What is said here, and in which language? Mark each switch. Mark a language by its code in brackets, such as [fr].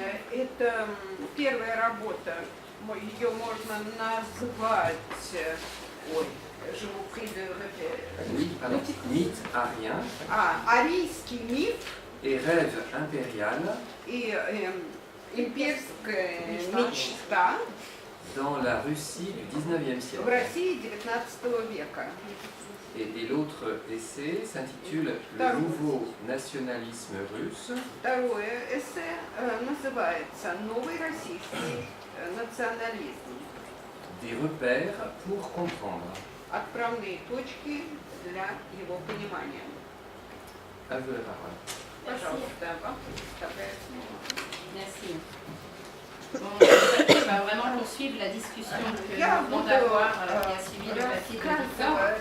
[ru] Это первая работа, ее можно назвать, ой, [fr] je vous prie de répéter. Mythe arien [ru] Арийский миф [fr] et rêve impérial [ru] и имперская мечта [fr] dans la Russie du XIXe [ru] в [fr] siècle. [ru] России XIX века. [fr] Et l'autre essai s'intitule Le nouveau nationalisme russe. [ru] Второе эссе называется «Новый российский национализм. [fr] Des repères pour comprendre. [ru] Отправные точки для его понимания». [fr] À vous la parole. [ru] Пожалуйста, вам предоставляю [fr] Merci. Bon, je vais vraiment poursuivre la discussion que nous venons d'avoir qui a suivi le papier de Victor.